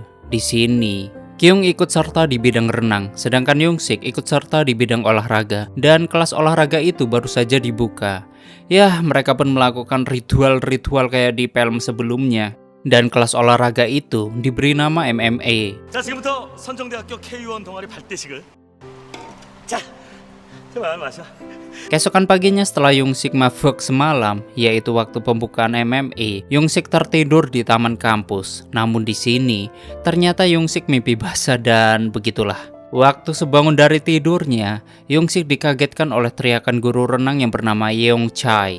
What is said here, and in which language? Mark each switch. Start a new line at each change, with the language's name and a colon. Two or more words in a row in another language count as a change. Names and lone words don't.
Indonesian: Di sini Kyung ikut serta di bidang renang, sedangkan Yoon-sik ikut serta di bidang olahraga, dan kelas olahraga itu baru saja dibuka. Ya, mereka pun melakukan ritual-ritual kayak di film sebelumnya, dan kelas olahraga itu diberi nama MMA.
Korean: 자, 지금부터 선정대학교 K-의원 동아리 발대식을. 자, 제발 마셔.
Indonesian: Keesokan paginya setelah Yoon-sik mabuk semalam, yaitu waktu pembukaan MMA, Yoon-sik tertidur di taman kampus. Namun di sini, ternyata Yoon-sik mimpi basah dan begitulah. Waktu sebangun dari tidurnya, Yoon-sik dikagetkan oleh teriakan guru renang yang bernama Yeong Chae.